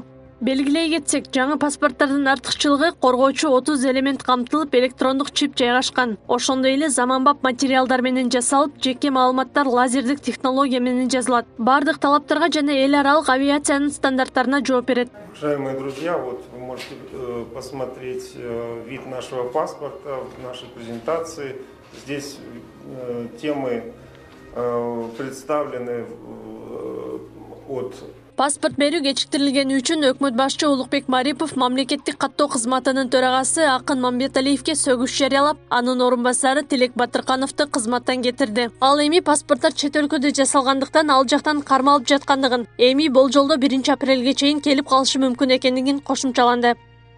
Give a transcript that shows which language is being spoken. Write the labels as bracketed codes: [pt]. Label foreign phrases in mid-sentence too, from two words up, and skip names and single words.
[ky] Белгилей кетсек, жаңы паспорттардын артыкчылыгы коргоочу 30 элемент камтылып, электрондук чип жайгашкан. Ошондой эле заманбап материалдар менен жасалып, жеке маалыматтар лазердик технология менен жазылат. Бардык талаптарга жана эл аралык авиациянын стандарттарына жооп берет. [ru] Уважаемые друзья, вот вы можете посмотреть вид нашего паспорта в нашей презентации. Здесь темы представлены от... [ky] Паспорт берүү кечиктирилгени үчүн өкмөт башчы Улукбек Марипов мамлекеттик каттоо кызматынын төрагасы Акын Мамбеталиевке сөгүш жарыялап, анын орун басары Тилек Батыркановду кызматтан кетирди. Ал эми паспорттор чет өлкөдө жасалгандыктан ал жактан кармалып жаткандыгын, эми болжолдо 1-апрелге чейин келип калышы мүмкүн экендигин кошумчаланды.